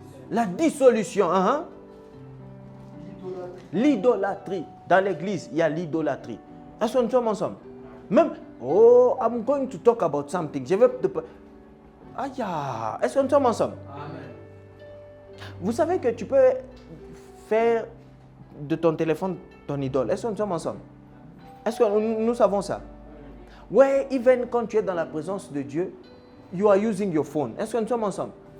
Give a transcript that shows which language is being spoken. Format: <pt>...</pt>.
<fr>La dissolution. L'idolâtrie. Dans l'église, il y a l'idolâtrie. Est-ce que nous sommes ensemble?</fr> <en>Même, I'm going to talk about something.</en> <fr>Je vais te... Est-ce que nous sommes ensemble? Amen. Vous savez que tu peux faire de ton téléphone ton idole. Est-ce que nous sommes ensemble? Est-ce que nous savons ça? Ouais, even quand tu es dans la présence de Dieu,</fr> <en>you are using your phone.</en> <fr>Est-ce que nous sommes ensemble?</fr>